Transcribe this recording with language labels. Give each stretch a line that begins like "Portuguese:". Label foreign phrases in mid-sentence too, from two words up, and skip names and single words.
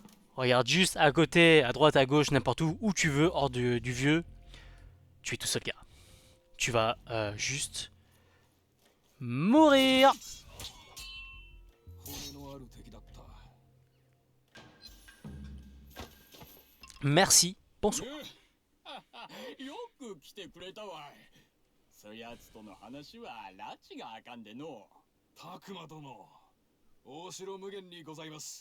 French: Regarde juste à côté, à droite, à gauche, n'importe où tu veux, hors du vieux. Tu es tout seul, gars. Tu vas juste mourir.
Japanese: 骨のある敵だった。
French: Merci. Bonsoir.
Japanese: よく来てくれたわい。そやつとの話は拉致があかんでの。拓磨殿、大城無限にございます。